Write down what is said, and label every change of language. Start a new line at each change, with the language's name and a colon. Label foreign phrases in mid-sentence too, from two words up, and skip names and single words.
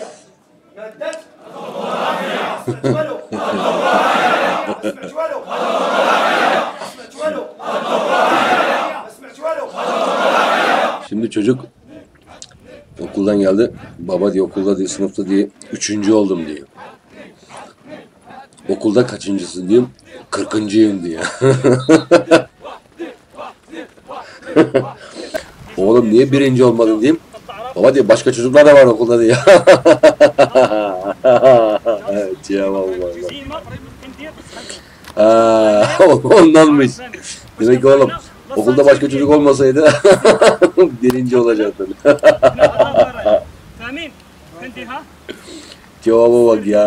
Arabic: ماده الطوبوغرافيا. سمعت والو؟ سمعت والو؟ سمعت والو؟ سمعت والو؟
Turkish: Şimdi çocuk okuldan geldi. Baba diyor okulda diye sınıfta diye 3. oldum diyor. Okulda kaçıncısın diyorum. 40'ncıyım diyor. Oğlum niye 1. olmadın diyeyim. Baba diyor başka çocuklar da var okulda diyor.
Arabic: يا والله.
Turkish: Ondanmış. Demek ki oğlum okulda başka çocuk olmasaydı birinci olacaktın. Cevaba bak ya.